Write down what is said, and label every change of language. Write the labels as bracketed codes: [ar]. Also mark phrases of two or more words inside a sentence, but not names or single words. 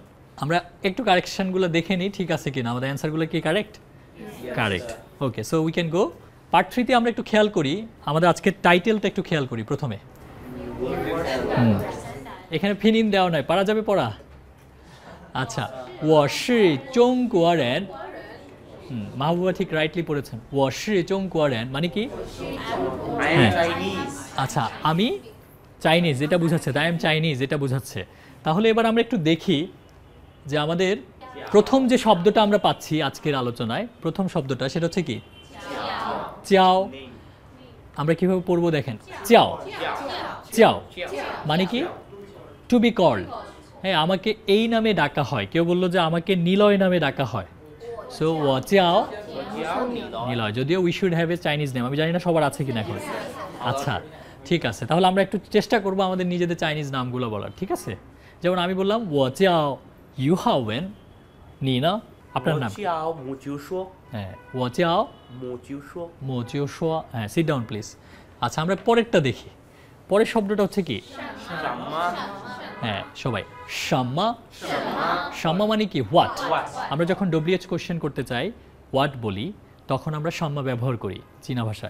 [bn] আমরা একটু কারেকশনগুলো দেখে নিই ঠিক আছে কিনা, আমাদের অ্যান্সারগুলো কি কারেক্ট? [en] Correct. Okay, so we can go. [bn] পার্ট 3-তে আমরা একটু খেয়াল করি, আমাদের আজকের টাইটেলটা একটু খেয়াল করি প্রথমে। এখানে ফিনিন দেওয়া নয়, পারা যাবে পড়া? আচ্ছা, [zh] 我是中国人। [bn] মাহবুবা ঠিক রাইটলি পড়েছেন। [zh] 我是中国人 [bn] মানে কি? [en] I am Chinese. [bn] আচ্ছা, আমি চাইনিজ এটা বোঝাচ্ছে, [en] I am Chinese [bn] এটা বোঝাচ্ছে। তাহলে এবার আমরা একটু দেখি যে আমাদের প্রথম যে শব্দটা আমরা পাচ্ছি আজকের আলোচনায়, প্রথম শব্দটা সেটা হচ্ছে কি? চাও। আমরা কিভাবে পড়বো দেখেন, [zh] 叫 叫 [bn] মানে কি? [en] to be called. [bn] হ্যাঁ, আমাকে এই নামে ডাকা হয়। কেউ বললো যে আমাকে নিলয় নামে ডাকা হয়, সো [zh] ও চাও নিলয়। [bn] যদিও [en] we should have a Chinese name, [bn] আমি জানি না সবার আছে কিনা এখন। আচ্ছা ঠিক আছে, তাহলে আমরা একটু চেষ্টা করবো আমাদের নিজেদের চাইনিজ নামগুলো বলার, ঠিক আছে? যেমন আমি বললাম [zh] 我叫于浩文，你呢？ [bn] আপনার নাম? [zh] 我叫母舅说， হ্যাঁ, 我叫母舅说， [bn] 某就说 হ্যাঁ, [en] sit down please. [bn] আচ্ছা, আমরা পরেরটা দেখি। পরের শব্দটা হচ্ছে কি? [zh] 什么？ [bn] হ্যাঁ সবাই, শাম্মা। শাম্মা মানে কি? হোয়াট। আমরা যখন [en] WH question [bn] করতে চাই হোয়াট বলি, তখন আমরা শাম্মা ব্যবহার করি চীনা ভাষায়।